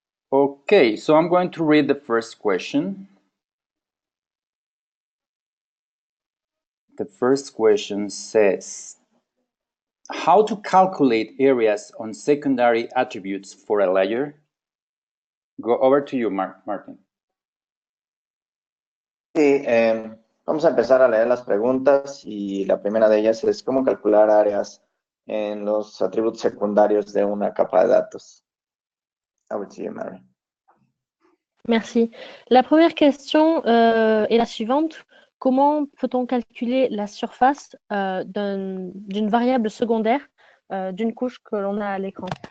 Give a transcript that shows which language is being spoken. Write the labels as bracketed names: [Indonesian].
[English] Okay, so I'm going to read the first question. The first question says, how to calculate areas on secondary attributes for a layer? Go over to you, Martin. [Spanish] Sí, vamos a empezar a leer las preguntas y la primera de ellas es cómo calcular áreas en los atributos secundarios de una capa de datos. [English] Over to you, Mary. [French] Merci. La première question est la suivante. Comment peut-on calculer la surface d'une variable secondaire d'une couche que l'on a à l'écran?